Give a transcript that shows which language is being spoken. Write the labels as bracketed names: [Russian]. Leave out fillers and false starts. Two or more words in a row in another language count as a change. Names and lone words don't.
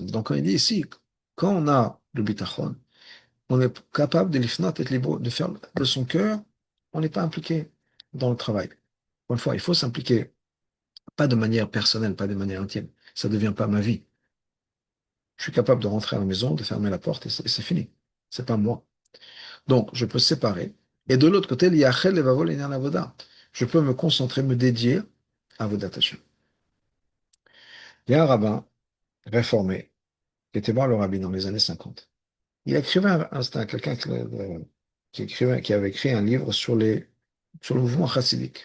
[French] Donc, quand il dit ici, quand on a le bitachon, on est capable de l'ifnat, être libre, de faire de son cœur, on n'est pas impliqué dans le travail. Encore une fois, il faut s'impliquer, pas de manière personnelle, pas de manière intime. Ça ne devient pas ma vie. Je suis capable de rentrer à la maison, de fermer la porte et c'est fini. C'est pas moi. Donc, je peux séparer. Et de l'autre côté, [Hebrew] ליחל לבבו לענין עבודה. [French] Je peux me concentrer, me dédier à [Hebrew] עבודת השם. [French] Il y a un rabbin réformé qui était voir le rabbi dans les années 50. Il écrivait, c'était quelqu'un qui avait écrit un livre sur le mouvement chassidique.